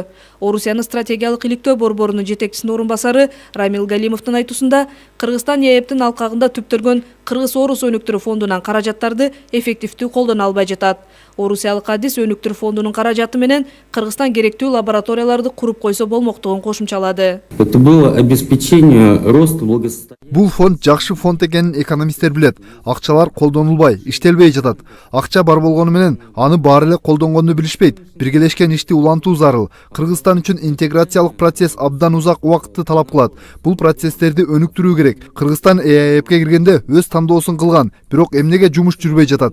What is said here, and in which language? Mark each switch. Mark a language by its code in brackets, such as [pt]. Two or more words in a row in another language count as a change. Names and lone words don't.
[ky] Орусиянын стратегиялык иликтөө борборунун жетекчисинин орун басары Рамил Галимовдун айтуусунда, Кыргызстан ЕЭПтин алкагында түптөлгөн Кыргыз-Орус өнүктүрүү фондунан каражаттарды эффективдүү колдоно албай жатат. Орусиялык адис өнүктүрүү фондунун каражаты менен Кыргызстан керектүү лабораторияларды куруп койсо болмоктугун кошумчалады. [ru] Это было обеспечение роста благосостояния. [ky] Бул фонд жакшы фонд экенин экономисттер билет. Акчалар колдонулбай, иштелбей жатат. Акча бар болгону менен аны баары эле колдонгонду билишпейт. Биргелешкен ишти улантуу зарыл. Кыргызстан үчүн интеграциялык процесс абдан узак убакытты талап кылат. Бул процесстерди өнүктүрүү керек. Кыргызстан ЭАЭПке киргенде өз тандоосун кылган, бирок эмнеге жумуш жүрбөй жатат?